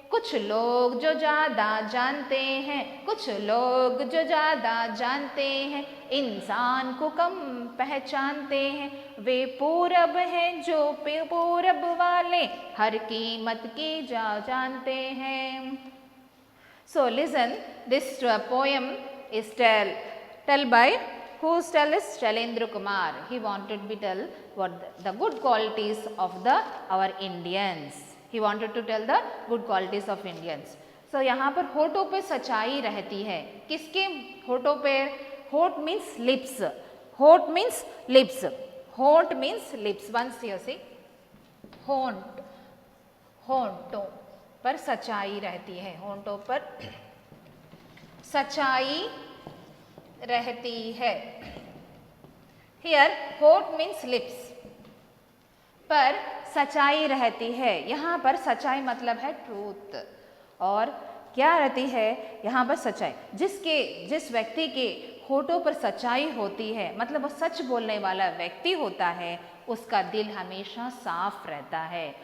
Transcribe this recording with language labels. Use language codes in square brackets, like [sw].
[hi] कुछ लोग जो ज़्यादा जानते हैं, कुछ लोग जो ज़्यादा जानते हैं, इंसान को कम पहचानते हैं. वे पूरब हैं जो पूरब वाले हर कीमत की जानते हैं. [en] So listen, this poem is tell by whose tell is Shailendra Kumar. He wanted to tell what the good qualities of our Indians. He wanted to tell the good qualities of Indians. [hi] So यहाँ पर होठों पे सच्चाई रहती है. किसके होठों पे? [en] होठ means lips. होठ means lips. होठ means lips. Once here see. [hi] होंठ, होठों पर सच्चाई रहती है. होठों पर सच्चाई रहती है. [en] Here होठ means lips. [hi] पर सच्चाई रहती है. यहाँ पर सच्चाई मतलब है ट्रूथ. और क्या रहती है यहाँ पर? सच्चाई. जिस व्यक्ति के होठों पर सच्चाई होती है, मतलब वो सच बोलने वाला व्यक्ति होता है, उसका दिल हमेशा साफ रहता है.